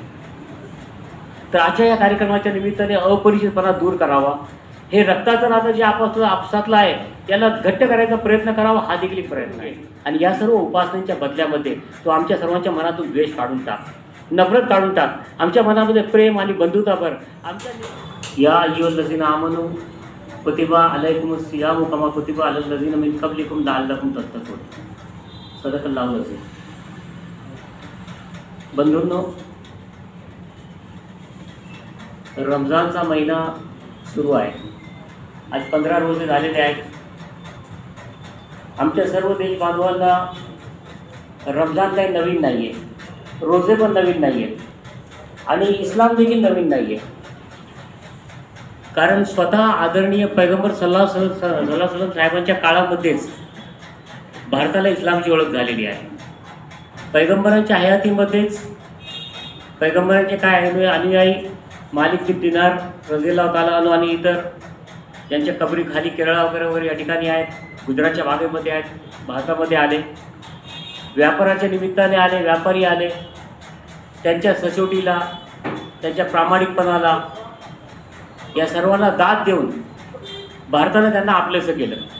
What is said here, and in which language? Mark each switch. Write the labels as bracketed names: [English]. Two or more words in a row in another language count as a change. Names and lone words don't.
[Marathi] तर आजच्या या कार्यक्रमाच्या निमित्ताने अपरिचितपणा दूर करावा, हे रक्ताचं नातं जे आपसातलं आहे त्याला घट्ट करायचा प्रयत्न करावा, हा देखील एक प्रयत्न आहे। आणि या सर्व उपासनेच्या बदल्यामध्ये तो आमच्या सर्वांच्या मनातून द्वेष काढून टाक, नफरत काढून टाक, आमच्या मनामध्ये प्रेम आणि बंधुता भर। आमच्या या [Arabic] أيها الذين آمنوا كتب عليكم الصيام كما كتب على الذين من قبلكم لعلكم تتقون. صدق الله العظيم. [Marathi] बंधूंनो, रमजानचा महिना सुरू आहे। आज 15 रोजे झालेले आहेत। आमच्या सर्व देश बांधवांना रमजान काही नवीन नाही आहे, रोजे पण नवीन नाही आहेत आणि इस्लाम देखील नवीन नाही आहे। कारण स्वतः आदरणीय पैगंबर [Arabic] صلى الله عليه وسلم [Marathi] साहेबांच्या काळामध्येच भारताला इस्लामची ओळख झालेली आहे। पैगंबरांच्या हयातीमध्येच पैगंबरांचे काय अनुयायी मालिक बिन दिनार [Arabic] رضي الله تعالى عنه [Marathi] आणि इतर यांच्या कबरी खाली केरळा वगैरे या ठिकाणी आहेत, गुजरातच्या भागामध्ये आहेत, भारतामध्ये आले, व्यापाराच्या निमित्ताने आले, व्यापारी आले, त्यांच्या सचोटीला त्यांच्या प्रामाणिकपणाला या सर्वांना दाद देऊन भारताने त्यांना आपलेसं केलं।